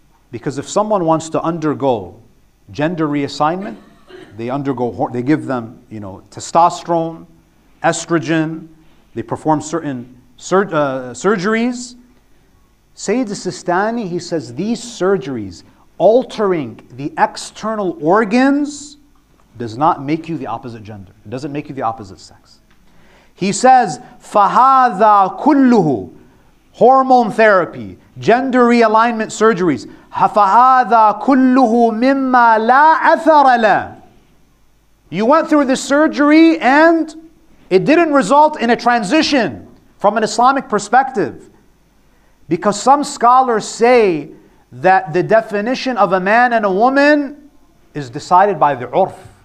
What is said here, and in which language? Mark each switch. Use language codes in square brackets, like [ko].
[en] Because if someone wants to undergo gender reassignment, they give them, testosterone, estrogen, they perform certain surgeries. Sayyid Sistani, he says these surgeries altering the external organs does not make you the opposite gender. It doesn't make you the opposite sex. He says, [ar] فَهَذَا كُلُّهُ [en] hormone therapy, gender realignment surgeries, [ar] فَهَذَا كُلُّهُ مِمَّا لَا أَثَرَ لَهُ. [en] You went through this surgery and it didn't result in a transition from an Islamic perspective. Because some scholars say that the definition of a man and a woman is decided by the urf.